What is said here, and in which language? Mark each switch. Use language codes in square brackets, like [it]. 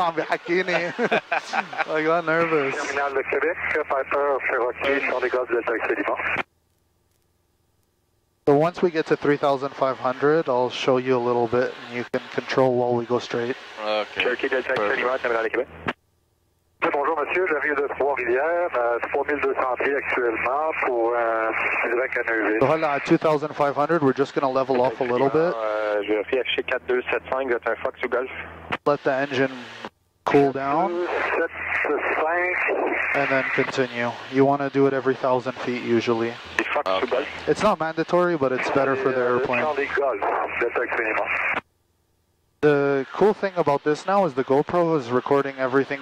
[en] I'm Hakini. I got nervous. [fr] Terminal de Québec, Piper, Cherokee, Champ des Gaz, Delta Excellent. [en] So once we get to 3,500, I'll show you a little bit, and you can control while we go straight. Okay. [fr] Cherokee, Delta Excellent, Terminal de Québec. Bonjour monsieur, j'arrive de Trois-Rivières, 3200 pieds actuellement pour direct à Neuville. [en] So hold on, at 2,500, we're just going to level off a little bit. [fr] Je vérifie affiché 4275, vous êtes un Fox ou Golf? [en] Let the engine cool down. [fr] 4275. [en] And then continue. You want to do it every 1,000 feet usually. [fr] Fox ou Golf? [en] It's not mandatory, but it's better for the airplane. [fr] Champ des Golf, Delta Excellent. [en] The cool thing about this now is the GoPro is recording everything.